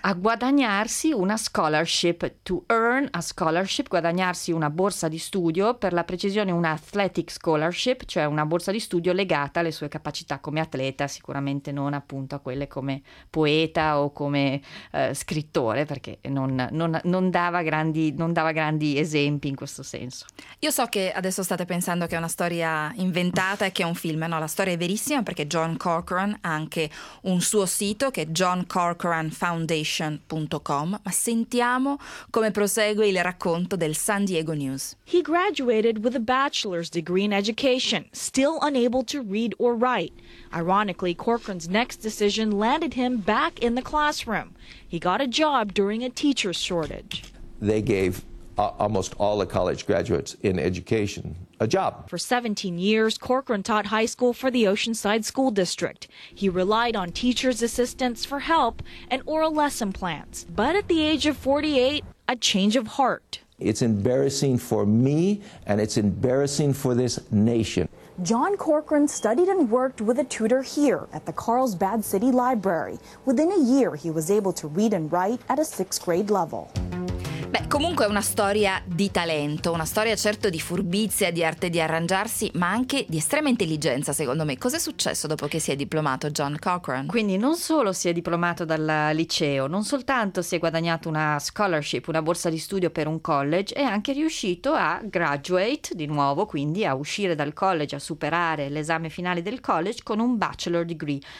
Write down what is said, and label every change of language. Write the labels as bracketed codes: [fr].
[it] A guadagnarsi una scholarship, [en] to earn a scholarship, [it] guadagnarsi una borsa di studio, per la precisione un athletic scholarship, cioè una borsa di studio legata alle sue capacità come atleta, sicuramente non appunto a quelle come poeta o come scrittore, perché non dava grandi esempi in questo senso. Io so che adesso state pensando che è una storia inventata e che è un film, no? La storia è verissima perché John Corcoran ha anche un suo sito, sito che è johncorcoranfoundation.com, ma sentiamo come prosegue il racconto del San Diego News. [en] He graduated with a bachelor's degree in education, still unable to read or write. Ironically, Corcoran's next decision landed him back in the classroom. He got a job during a teacher shortage. They gave almost all the college graduates in education a job. For 17 years, Corcoran taught high school for the Oceanside School District. He relied on teachers' assistants for help and oral lesson plans. But at the age of 48, a change of heart. It's embarrassing for me and it's embarrassing for this nation. John Corcoran studied and worked with a tutor here at the Carlsbad City Library. Within a year, he was able to read and write at a sixth grade level. [it] Beh, comunque è una storia di talento, una storia certo di furbizia, di arte di arrangiarsi, ma anche di estrema intelligenza, secondo me. Cos'è successo dopo che si è diplomato John Corcoran? Quindi non solo si è diplomato dal liceo, non soltanto si è guadagnato una scholarship, una borsa di studio per un college, è anche riuscito a graduate di nuovo, quindi a uscire dal college, a superare l'esame finale del college con un bachelor degree.